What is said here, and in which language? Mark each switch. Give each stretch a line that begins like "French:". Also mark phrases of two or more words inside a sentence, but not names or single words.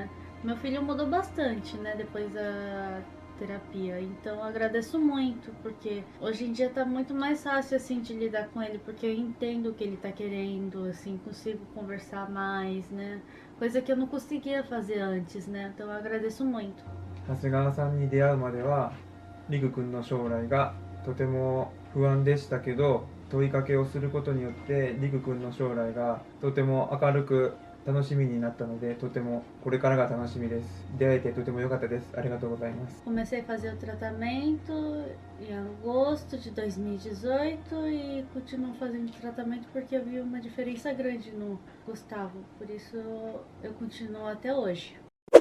Portuguese: Meu filho mudou bastante, né, depois da terapia, então eu agradeço muito, porque hoje em dia tá muito mais fácil, assim, de lidar com ele, porque eu entendo o que ele tá querendo, assim, consigo conversar mais, né, coisa que eu não conseguia fazer antes, né, então eu agradeço muito.
Japanese: 長谷川さんに出会うまではりくくんの将来がとても不安でしたけど、問いかけをすることによってりくくんの将来がとても明るく楽しみになったので、とてもこれからが楽しみです。出会えてとても良かったです。ありがとうございます。
Portuguese: Comecei a fazer o tratamento em agosto de 2018 e continuo fazendo tratamento porque eu vi uma diferença grande no Gustavo, por isso eu continuo até hoje.